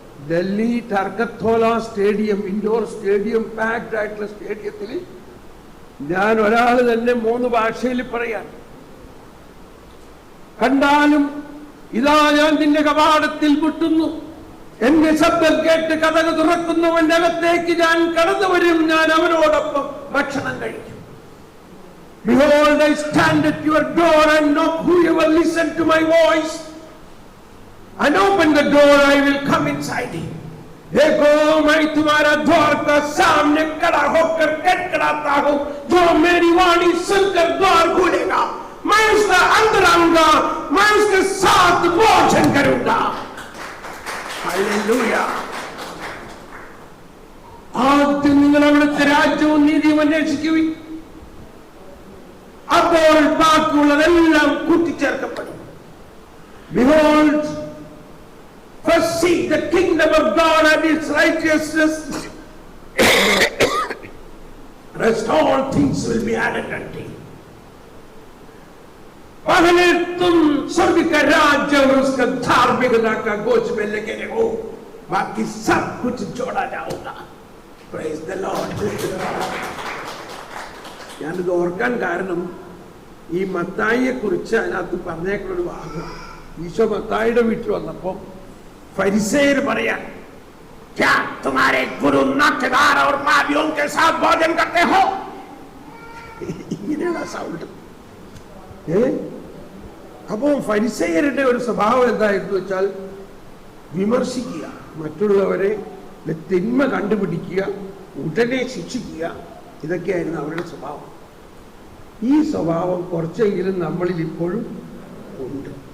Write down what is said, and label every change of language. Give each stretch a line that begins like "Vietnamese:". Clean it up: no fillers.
Malayalam: Delhi ടർക്കത്തോല stadium, indoor stadium, packed ആയിട്ടുള്ള സ്റ്റേഡിയത്തിൽ ഞാൻ ഒരാൾ തന്നെ 3 ഭാഷയിൽ പറയാൻ. കണ്ടാലും ഇതാ ഞാൻ നിന്റെ കവാടത്തിൽ മുട്ടുന്നു, എന്റെ ശബ്ദം കേട്ട് കതക് തുറക്കുന്നവന്റെ അകത്തേക്ക് ഞാൻ കടന്നു വരും, ഞാൻ അവനോടൊപ്പം ഭക്ഷണം കഴിക്കും.
English: Behold, I stand at your door and knock. Whoever listen to my voice and open the door, I will come inside him.
Hindi: देखो मैं तुम्हारा द्वार का सामने खड़ा होकर खटखटाता हूं, जो मेरी वाणी सुनकर द्वार खोलेगा, मैं उसका अंदर आऊंगा, मैं उसके साथ भोजन करूंगा. हालेलुया.
Malayalam: ആദ്യം നിങ്ങൾ അവിടുത്തെ രാജ്യവും നീതിയും അന്വേഷിക്കുവിൻ, അപ്പോൾ ബാക്കിയുള്ളതെല്ലാം കൂട്ടിച്ചേർക്കപ്പെടും.
English: Behold, first seek the kingdom of God and its righteousness, rest all things will be added unto you.
Hindi: पहले तुम स्वर्ग का राज्य और उसका धार्मिकता का गोच में लेके रहो, बाकी सब कुछ जोड़ा जाऊंगा.
English: Praise the Lord.
Malayalam: ഞാനിത് ഓർക്കാൻ കാരണം ഈ മത്തായിയെ കുറിച്ച് അതിനകത്ത് പറഞ്ഞേക്കുള്ളൊരു ഭാഗം. ഈശോ മത്തായിയുടെ വീട്ടിൽ വന്നപ്പോ ഫരിസേയർ പറയാൻ,
Hindi: क्या तुम्हारे गुरु नाट्यदार और पापियों के साथ भोजन करते हो?
Malayalam: ഇങ്ങനെയാണ് സൗണ്ട്. അപ്പോ ഫരിസേയരുടെ ഒരു സ്വഭാവം എന്തായിരുന്നു വെച്ചാൽ വിമർശിക്കുക, മറ്റുള്ളവരെ തിന്മ കണ്ടുപിടിക്കുക, ഉടനെ ശിക്ഷിക്കുക, ഇതൊക്കെയായിരുന്നു അവരുടെ സ്വഭാവം. ഈ സ്വഭാവം കുറച്ചെങ്കിലും നമ്മളിൽ ഇപ്പോഴും ഉണ്ട്.